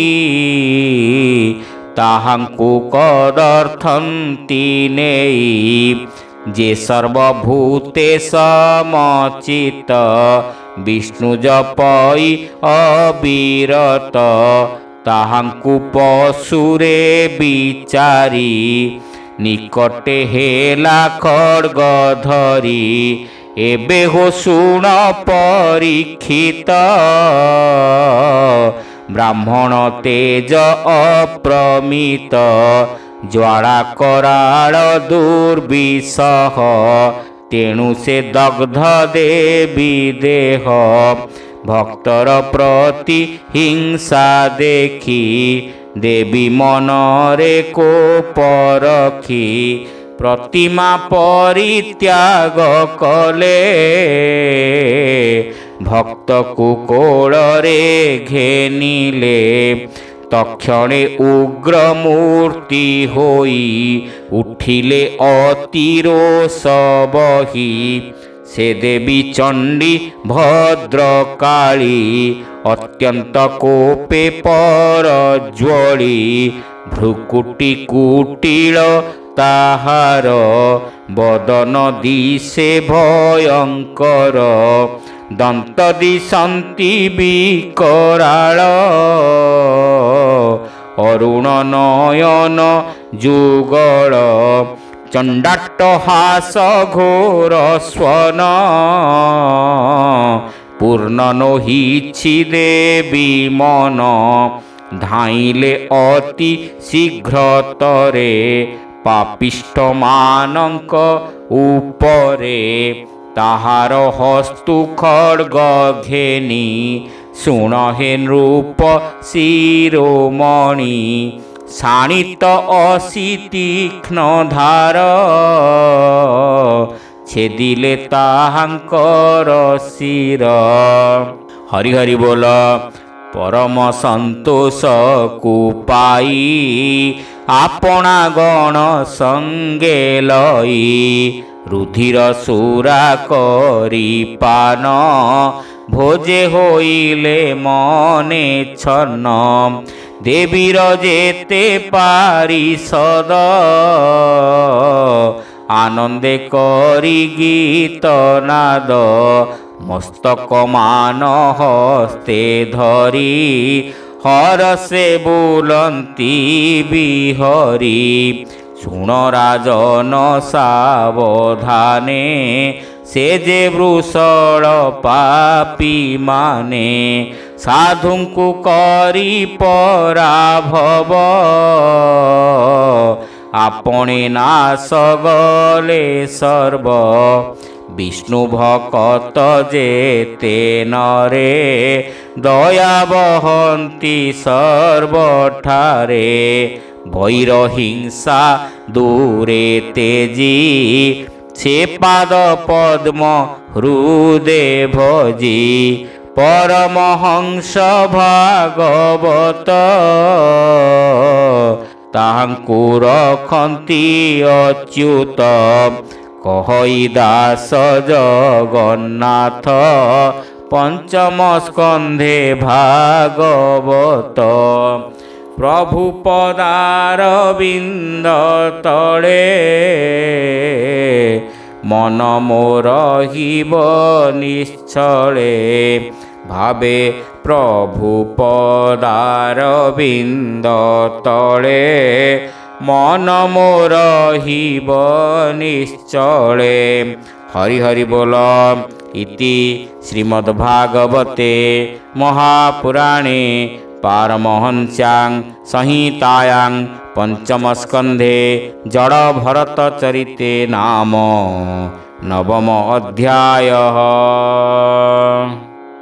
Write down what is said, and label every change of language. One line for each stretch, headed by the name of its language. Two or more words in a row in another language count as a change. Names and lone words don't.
Odia: ତାହାଙ୍କୁ କଦର୍ଥନ୍ତି ନେଇ ଯେ ସର୍ବଭୂତେ ସମଚିତ ବିଷ୍ଣୁ ଜପଇ ଅବିରତ ତାହାଙ୍କୁ ପଶୁରେ ବିଚାରି ନିକଟେ ହେଲା ଖଡ୍ଗ ଧରି ଏବେ ହୋ ଶୁଣ ପରୀକ୍ଷିତ ବ୍ରାହ୍ମଣ ତେଜ ଅପ୍ରମିତ ଜ୍ୱାଳା କରାଳ ଦୁର୍ବିଷହ ତେଣୁ ସେ ଦଗ୍ଧ ଦେବୀ ଦେହ ଭକ୍ତର ପ୍ରତି ହିଂସା ଦେଖି ଦେବୀ ମନରେ କୋପ ରଖି ପ୍ରତିମା ପରିତ୍ୟାଗ କଲେ ଭକ୍ତ କୋ कोଳରେ ଘେନିଲେ ତକ୍ଷଣେ ଉଗ୍ର ମୂର୍ତ୍ତି ହୋଇ ଉଠିଲେ ଅତିରୋଷ ବହି ସେ ଦେବୀ ଚଣ୍ଡୀ ଭଦ୍ରକାଳୀ ଅତ୍ୟନ୍ତ କୋପେ ପରଜ୍ୱଳି ଭ୍ରୁକୁଟୀ କୁଟିଳ ତାହାର ବଦନ ଦିଶେ ଭୟଙ୍କର ଦନ୍ତ ଦିଶନ୍ତି ବିକରାଳ ଅରୁଣ ନୟନ ଯୁଗଳ ଚଣ୍ଡାଟ୍ଟହାସ ଘୋର ସ୍ୱନ ପୂର୍ଣ୍ଣ ନୋହିଛି ଦେବୀ ମନ ଧାଇଲେ ଅତି ଶୀଘ୍ରତରେ ପାପିଷ୍ଠ ମାନକ ଉପରେ ତାହାର ହସ୍ତୁ ଖଡ୍ଗ ଘେନି ଶୁଣ ହେ ନୃପ ଶିରୋମଣି ଶାଣିତ ଅସି ତୀକ୍ଷ୍ଣ ଧାର ଛେଦିଲେ ତାହାଙ୍କର ଶିର। ହରି ହରି ବୋଲ। ପରମ ସନ୍ତୋଷ କୋ ପାଇ ଆପଣା ଗଣ ସଙ୍ଗେ ଲଇ ରୁଧିର ସୁରା କରି ପାନ ଭୋଜେ ହୋଇଲେ ମନେ ଛନ୍ନ ଦେବୀର ଯେତେ ପାରିଷଦ ଆନନ୍ଦେ କରି ଗୀତ ନାଦ ମସ୍ତକ ମାନ ହସ୍ତେ ଧରି ହରଷେ ବୁଲନ୍ତି ବିହରି ଶୁଣ ରାଜନ ସାବଧାନେ ସେ ଯେ ବୃଷଳ ପାପୀ ମାନେ ସାଧୁଙ୍କୁ କରି ପରାଭବ ଆପଣେ ନାଶ ଗଲେ ସର୍ବ ବିଷ୍ଣୁ ଭକ୍ତ ଯେତେ ନରେ ଦୟା ବହନ୍ତି ସର୍ବଠାରେ ଭୈର ହିଂସା ଦୂରେ ତେଜି ସେ ପାଦ ପଦ୍ମ ହୃଦେ ଭଜି ପରମହଂସ ଭାଗବତ ତାହାଙ୍କୁ ରଖନ୍ତି ଅଚ୍ୟୁତ କହଇ ଦାସ ଜଗନ୍ନାଥ ପଞ୍ଚମ ସ୍କନ୍ଧେ ଭାଗବତ ପ୍ରଭୁ ପଦାରବିନ୍ଦ ତଳେ ମନ ମୋର ହିବ ନିଶ୍ଚଳେ ଭାବେ ପ୍ରଭୁ ପଦାରବିନ୍ଦ ତଳେ ମନ ମୋର ହିବ ନିଶ୍ଚଳେ। ହରି ହରି ବୋଲ।
Sanskrit: इति श्रीमद्भागवते महापुराणे पारमहंस्यां संहितायां पंचमस्कंधे जड़ भरत चरिते नाम नवम अध्यायः।